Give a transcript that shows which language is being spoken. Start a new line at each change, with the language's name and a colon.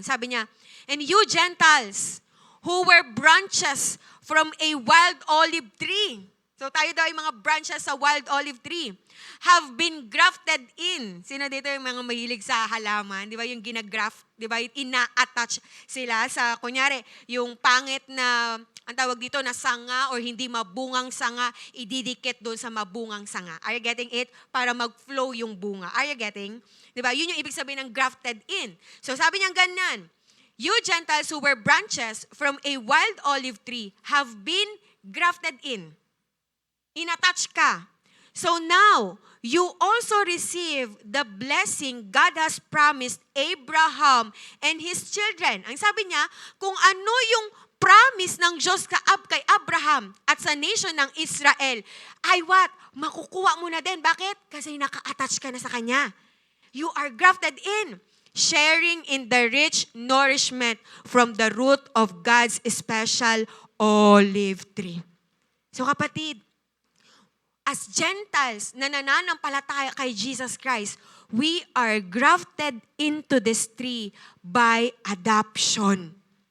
Filipino: Sabi niya,
English: and you Gentiles, who were branches from a wild olive tree.
Filipino: So, tayo daw ay mga branches sa wild olive tree.
English: Have been grafted in.
Filipino: Sino dito yung mga mahilig sa halaman? Di ba yung ginagraft? Di ba? Ina-attach sila sa, kunyari, yung pangit na, ang tawag dito na sanga or hindi mabungang sanga, ididikit doon sa mabungang sanga.
English: Are you getting it?
Filipino: Para mag-flow yung bunga.
English: Are you getting?
Filipino: Diba? Yun yung ibig sabihin ng grafted in. So sabi niya ganyan,
English: you Gentiles who were branches from a wild olive tree have been grafted in.
Filipino: In-attach ka.
English: So now, you also receive the blessing God has promised Abraham and his children.
Filipino: Ang sabi niya, kung ano yung promise ng Diyos kay Abraham at sa nation ng Israel, ay what? Makukuha mo na din. Bakit? Kasi naka-attach ka na sa Kanya.
English: You are grafted in, sharing in the rich nourishment from the root of God's special olive tree. So kapatid, as Gentiles
Filipino: na nananampalataya kay
English: Jesus Christ, we are grafted into this tree by adoption.